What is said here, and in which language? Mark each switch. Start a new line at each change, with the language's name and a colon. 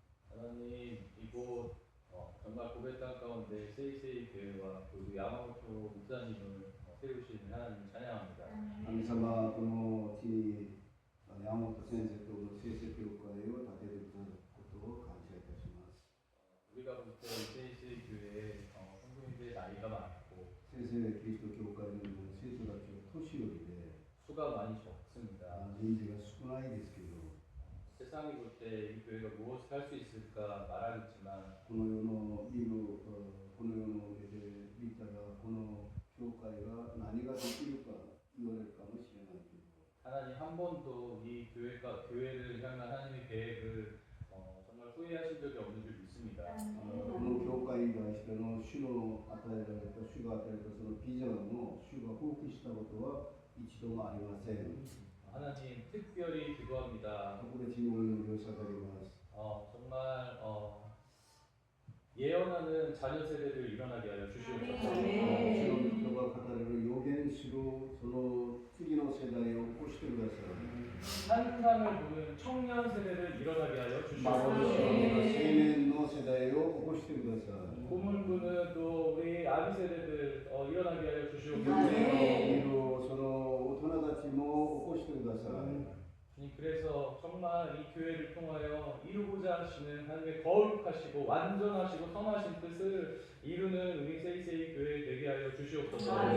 Korean: 하나님 이곳 정말 고백 땅 가운데 세이세이 교회와 그리고 야마모토 목사님을 세우신 하나님 찬양합니다.
Japanese: 神様、この地に山本先生との成績教会を建てることを感謝いたします。
Korean: 우리가 볼 때 세이세이 교회의 성도님들의 나이가 많고
Japanese: 先生キリスト教会の生徒たちは年寄りで
Korean: 수가 많이 적습니다.
Japanese: 人数が少ないですけど
Korean: 세상이 볼 때 이 교회가 무엇을 할 수 있을까 말하겠지만
Japanese: この世の見るこの世の目で見たらこの教会が何ができるか言われるかもしれないけど
Korean: 하나님 한 번도 이 교회를 향한 하나님의 계획을 정말 후회하신 적이 없는 줄 믿습니다.
Japanese: この教会に対しての主の与えられた主が与えたそのビジョンを主が放棄したことは一度もありません。
Korean: 하나님 특별히 기도합니다.
Japanese: 特別にお祈りを捧げます。
Korean: 정말 예언하는 자녀 세대들 일어나게 하여 주시옵소서.
Japanese: 主の人が語れる予言するその次の世代を起こしてください。
Korean: 환상을 보는 청년 세대를 일어나게 하여
Japanese: 青
Korean: 주시옵소서.
Japanese: 年の世代を起こしてください。
Korean: 꿈을 꾸는 또 우리 아기 세대들 일어나게 하여 주시옵소서.
Japanese: 夢を見るその大人たちも起こしてください。
Korean: 주님, 그래서 정말 이 교회를 통하여 이루고자 하시는 하나님의 거룩하시고 완전하시고 선하신 뜻을 이루는 우리 세이세이 교회 되게 하여 주시옵소서.